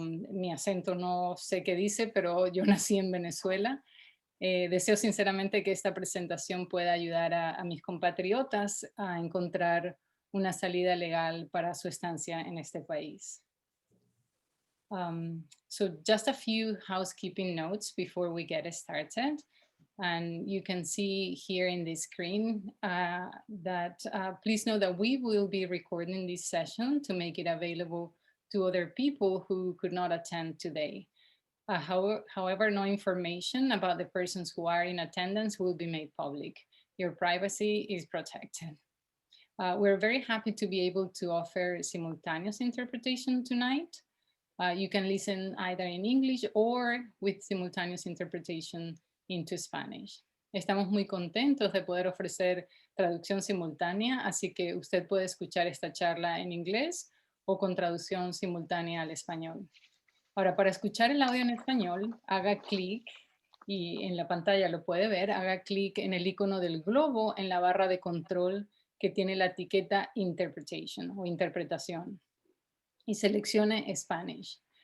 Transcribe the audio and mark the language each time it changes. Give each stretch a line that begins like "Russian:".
Spanish: Mi acento no sé qué dice, pero yo nací en Venezuela. Deseo sinceramente que esta presentación pueda ayudar a mis compatriotas a encontrar una salida legal para su estancia en este país.
English: So just a few housekeeping notes before we get started. And you can see here in the screen that please know that we will be recording this session to make it available to other people who could not attend today. However, no information about the persons who are in attendance will be made public. Your privacy is protected. We're very happy to be able to offer simultaneous interpretation tonight. You can listen either in English or with simultaneous interpretation into Spanish.
Spanish: Estamos muy contentos de poder ofrecer traducción simultánea, así que usted puede escuchar esta charla en inglés o con traducción simultánea al español. Ahora, para escuchar el audio en español, haga clic, y en la pantalla lo puede ver, haga clic en el icono del globo en la barra de control que tiene la etiqueta Interpretation o interpretación y seleccione Spanish.